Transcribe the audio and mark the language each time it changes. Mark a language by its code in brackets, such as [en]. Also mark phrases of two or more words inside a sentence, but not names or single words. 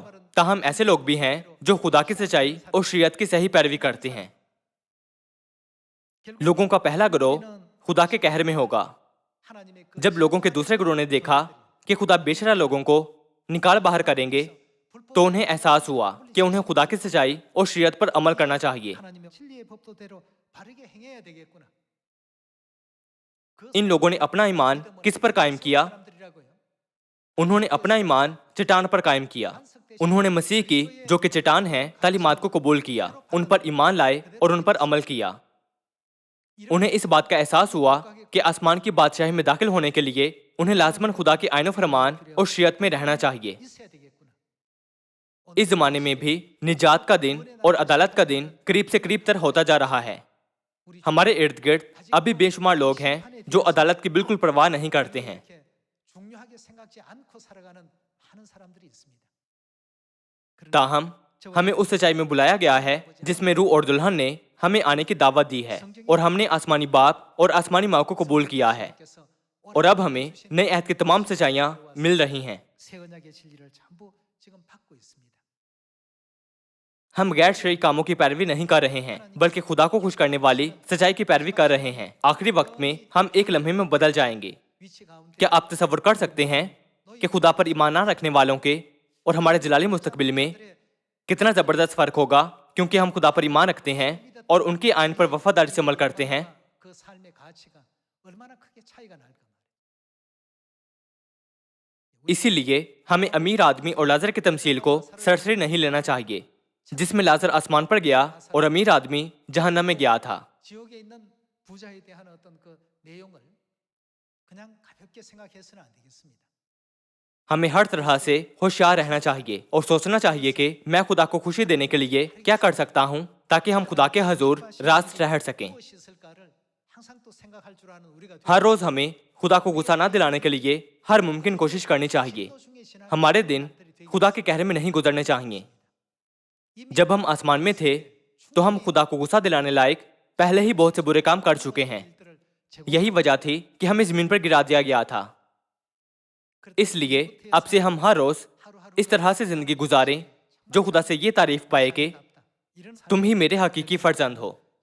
[ur] تاہم ایسے لوگ بھی ہیں جو خدا کی سچائی اور شریعت کی صحیح پیروی کرتے ہیں. لوگوں کا پہلا گروہ خدا کے قہر میں ہوگا. جب لوگوں کے دوسرے گروہ نے دیکھا کہ خدا بےشرع لوگوں کو نکال باہر کریں گے تو انہیں احساس ہوا کہ انہیں خدا کی سچائی اور شریعت پر عمل کرنا چاہیے. [ko] 하나님의 진리의 법도대로 바르게 행해야 되겠구나. [ur] ان لوگوں نے اپنا ایمان کس پر قائم کیا? انہوں نے اپنا ایمان چٹان پر قائم کیا. انہوں نے مسیح کی جو کہ چٹان ہے تعلیمات کو قبول کیا، ان پر ایمان لائے اور ان پر عمل کیا. انہیں اس بات کا احساس ہوا کہ آسمان کی بادشاہی میں داخل ہونے کے لیے انہیں لازماً خدا کے آئین فرمان اور شریعت میں رہنا چاہیے. [ko] 있어야 되겠구나. [ur] اس زمانے میں بھی نجات کا دن اور عدالت کا دن قریب سے قریب تر ہوتا جا رہا ہے. ہمارے ارد گرد ابھی بےشمار لوگ ہیں جو عدالت کی بالکل پروا نہیں کرتے ہیں. [ko] 이렇게 중요하게 생각지 않고 살아가는 많은 사람들이 있습니다. [ur] تاہم ہمیں اس سچائی میں بلایا گیا ہے جس میں روح اور دلہن نے ہمیں آنے کی دعوت دی ہے اور ہم نے آسمانی باپ اور آسمانی ماں کو قبول کیا ہے. [ko] 그래서 [ur] اور اب ہمیں نئے عہد کی تمام سچائیاں مل رہی ہیں. [ko] 새 언약의 진리를 전부 지금 받고 있습니다. [ur] ہم غیر شرعی کاموں کی پیروی نہیں کر رہے ہیں بلکہ خدا کو خوش کرنے والی سچائی کی پیروی کر رہے ہیں. آخری وقت میں ہم ایک لمحے میں بدل جائیں گے. [ko] 위치 가운데 [ur] کیا آپ تصور کر سکتے ہیں کہ خدا پر ایمان نہ رکھنے والوں کے اور ہمارے جلالی مستقبل میں کتنا زبردست فرق ہوگا? کیونکہ ہم خدا پر ایمان رکھتے ہیں اور ان کے آئین پر وفاداری سے عمل کرتے ہیں. [ko] 그 삶의 가치가 얼마나 크게 차이가 날까 말이에요. [ur] اسی لیے ہمیں امیر آدمی اور لعزر کی تمثیل کو سرسری نہیں لینا چاہیے جس میں لعزر آسمان پر گیا اور امیر آدمی جہنم میں گیا تھا. [ko] 지옥에 있는 부자에 대한 어떤 그 내용을 그냥 가볍게 생각해서는 안 되겠습니다. [ur] ہمیں ہر طرح سے ہوشیار رہنا چاہیے اور سوچنا چاہیے کہ میں خدا کو خوشی دینے کے لیے کیا کر سکتا ہوں تاکہ ہم خدا کے حضور راست ٹھہر سکیں. [ko] 무엇이 있을까를 항상 또 생각할 줄 아는 우리가 [ur] ہر روز ہمیں خدا کو غصہ نہ دلانے کے لیے ہر ممکن کوشش کرنی چاہیے. [ko] 중에 지나가는 [ur] ہمارے دن خدا کے قہرے میں نہیں گزرنے چاہییں۔ جب ہم آسمان میں تھے تو ہم خدا کو غصہ دلانے لائق پہلے ہی بہت سے برے کام کر چکے ہیں. [ko] 일들을 [ur] یہی وجہ تھی کہ ہمیں زمین پر گرا دیا گیا تھا. اس لیے اب سے ہم ہر روز اس طرح سے زندگی گزاریں جو خدا سے یہ تعریف پائے کہ تم ہی میرے حقیقی فرزند ہو.